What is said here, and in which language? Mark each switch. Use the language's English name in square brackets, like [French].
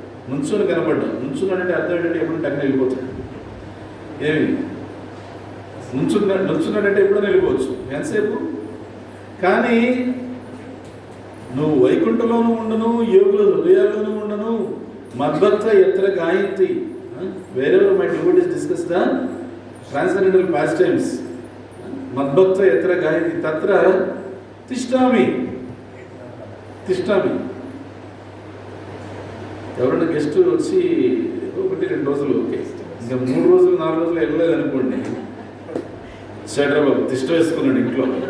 [Telugu] నుంచుని అంటే అర్థం ఏంటంటే ఎప్పుడు టక్కన వెళ్ళిపోతాడు. ఏమి నుంచున్నాడంటే ఎప్పుడైనా వెళ్ళిపోవచ్చు, ఎంతసేపు. కానీ నువ్వు వైకుంఠంలోనూ ఉండను, యోగుల హృదయాల్లోనూ ఉండను. [Sanskrit] మద్భక్త ఎత్ర గాయంతి. [English] wherever my devotees discuss the transcendental pastimes, [Sanskrit] మద్భక్త ఎత్ర గాయంతి తత్ర తిష్టామి. తిష్టామి. [Telugu] ఎవరైనా గెస్ట్ వచ్చి 1-2 రోజులు ఓకే, ఇంకా 3 రోజులు 4 రోజులు వెళ్ళలేదు అనుకోండి, షటర్ బాబు తిష్ట వేసుకున్నాడు ఇంట్లో.